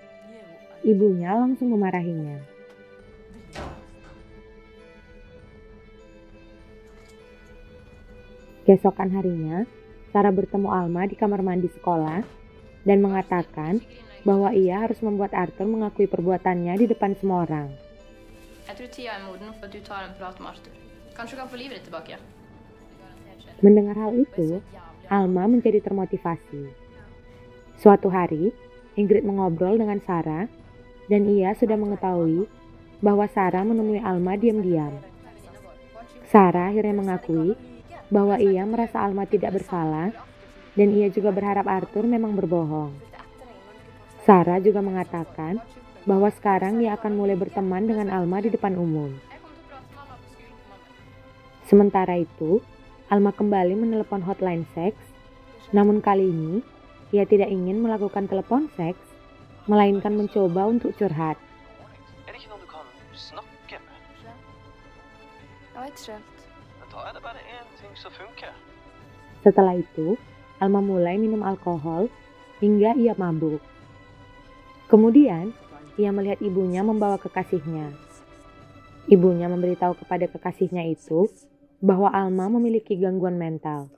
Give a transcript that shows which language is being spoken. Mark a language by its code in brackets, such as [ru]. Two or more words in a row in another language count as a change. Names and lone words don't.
[id] Ibunya langsung memarahinya. Keesokan harinya, Sarah bertemu Alma di kamar mandi sekolah dan mengatakan bahwa ia harus membuat Arthur mengakui perbuatannya di depan semua orang. [sv] Jag tror tiden är moden för att du tar en prat med Arthur. Kanske du kan få livet ditt tillbaka. [id] Mendengar hal itu, Alma menjadi termotivasi. Suatu hari, Ingrid mengobrol dengan Sarah dan ia sudah mengetahui bahwa Sarah menemui Alma diam-diam. Sarah akhirnya mengakui bahwa ia merasa Alma tidak bersalah dan ia juga berharap Arthur memang berbohong. Sarah juga mengatakan bahwa sekarang ia akan mulai berteman dengan Alma di depan umum. Sementara itu, Alma kembali menelepon hotline seks, namun kali ini ia tidak ingin melakukan telepon seks, melainkan mencoba untuk curhat. [no] Er det ikke noen du kan snakke med? [sv] Jag är inte helt. [no] Men da er det bare én ting som funker. [id] Setelah itu, Alma mulai minum alkohol hingga ia mabuk. Kemudian, ia melihat ibunya membawa kekasihnya. Ibunya memberitahu kepada kekasihnya itu bahwa Alma memiliki gangguan mental.